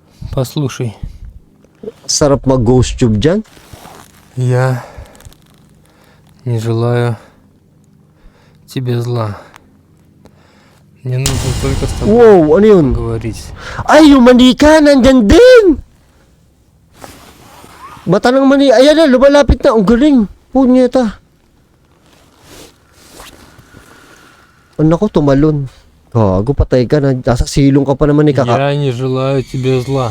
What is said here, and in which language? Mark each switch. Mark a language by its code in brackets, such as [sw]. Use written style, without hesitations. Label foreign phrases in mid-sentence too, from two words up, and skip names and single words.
[ru] Послушай, [tl] Sarap mag-ghost tube dyan. [ru] я не желаю тебе зла. Мне нужно только с тобой [tl] Wow, ano yun? [ru] поговорить. [tl] Ay, yung manika, nandyan din! Mata ng manika. Ayan na, lumalapit na. Ang galing. Punyeta. Ano ko, tumalon. Gago, patay ka na. Nasa silong ka pa naman ni kaka. [ru] Я не желаю тебе зла.